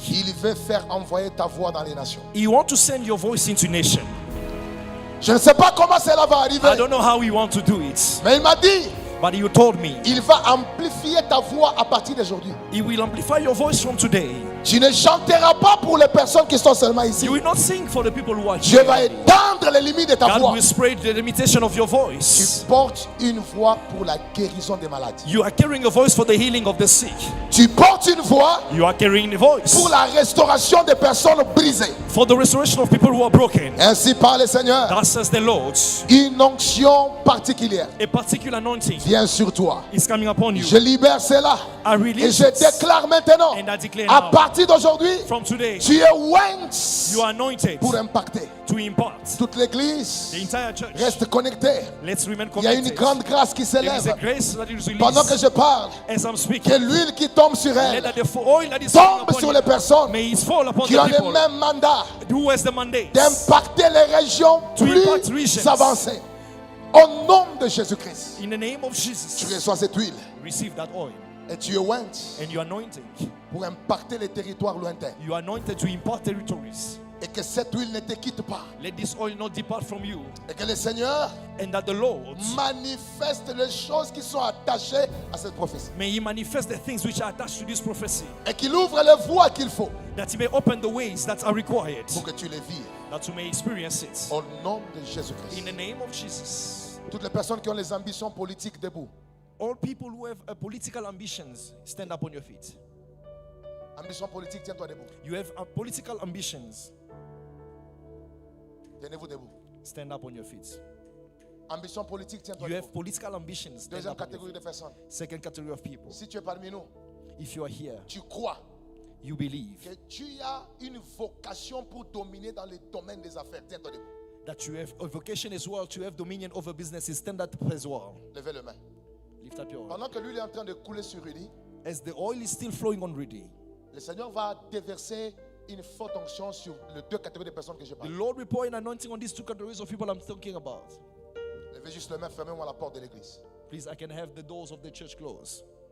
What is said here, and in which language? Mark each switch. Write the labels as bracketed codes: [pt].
[fr] il veut faire envoyer ta voix dans les nations. [en] He wants to send your voice into nation. [fr] Je ne sais pas comment cela va arriver, [en] I don't know how He wants to do it, [fr] mais il m'a dit, [en] but He told me [fr] il va amplifier ta voix à partir d'aujourd'hui. [en] He will amplify your voice from today. [fr] Tu ne chanteras pas pour les personnes qui sont seulement ici. [en] You will not sing for the people who are [fr] Dieu va [en] here. [fr] étendre les limites de ta [en] God [fr] voix. [en] will spread the limitation of your [fr] Tu [en] voice. [fr] portes une voix pour la guérison des maladies. [en] You are carrying a voice for the healing of the sick. [fr] Tu portes une voix [en] You are carrying a voice [fr] pour la restauration des personnes brisées. [en] for the restoration of people who are broken. [fr] Ainsi parle le Seigneur. [en] That says the Lord. [fr] Une onction particulière [en] A particular anointing [fr] vient sur toi. [en] is coming upon you. [fr] Je libère cela. [en] I [fr] Et [en] release [fr] je [en] it. [fr] déclare maintenant, [en] And I declare [fr] à [en] now, [fr] partir d'aujourd'hui, [en] from today, [fr] tu es oint [en] you are anointed [fr] pour impacter. [en] to impart. [fr] Toute l'église [en] The entire church. [fr] reste connectée. [en] Let's remain [fr] Il y a une [en] connected. [fr] grande grâce qui [en] There is a [fr] s'élève. [en] grace that is [fr] Pendant que [en] released [fr] je parle, [en] as I'm [fr] que [en] speaking. [fr] l'huile qui tombe sur [en] Let [fr] elle [en] that the oil that is falling [fr] tombe [en] upon [fr] sur [en] you, [fr] les personnes [en] may it fall upon [fr] qui ont [en] the [fr] même mandat [en] who has the mandate [fr] d'impacter les régions [en] To impact [fr] plus [en] regions. [fr] avancées. Au nom de Jésus-Christ, [en] in the name of [fr] tu [en] Jesus. [fr] reçois cette huile [en] Receive that oil [fr] et tu es oint [en] and you are anointed. [fr] pour impacter les territoires lointains. [en] You are anointed to impart territories. [fr] Et que cette huile ne te quitte pas. [en] Let this oil not depart from you, [fr] Et que le Seigneur [en] and that the Lord [fr] manifeste les choses qui sont attachées à cette prophétie. [en] may He manifest the things which are attached to this prophecy, [fr] Et qu'il ouvre les voies qu'il faut [en] that He may open the ways that are required, [fr] pour que tu les vives. [en] that you may experience it. [fr] Au nom de Jésus-Christ. [en] In the name of Jesus. [fr] Toutes les personnes qui ont les ambitions politiques debout. [en] All people who have political ambitions, stand up on your feet. [fr] Ambition politique, tiens-toi debout. [en] You have political ambitions, [fr] Tenez-vous debout. [en] stand up on your feet. [fr] Ambition politique, tiens-toi [en] You [fr] debout. [en] have political ambitions, stand [fr] Deuxième [en] up on your [fr] catégorie de [en] feet. [fr] personnes. [en] Second category of people. [fr] Si tu es parmi nous, [en] If you are here, [fr] tu crois [en] you believe [fr] que tu as une vocation pour dominer dans le domaine des affaires. Tiens-toi debout. [en] that you have a vocation as well to have dominion over businesses, stand up as well. [fr] Levez les mains. [en] Lift up your hand. [fr] Pendant que l'huile est en train de couler sur Rudy, [en] As the oil is still flowing on Rudy, [fr] le Seigneur va déverser une forte onction sur les deux catégories de personnes que je [en] the [fr] parle. [en] Lord will pour an anointing on these two categories of people I'm talking about. [fr] Levez juste les mains, fermez-moi la porte de l'église. [en] Please, I can have the doors of the church closed.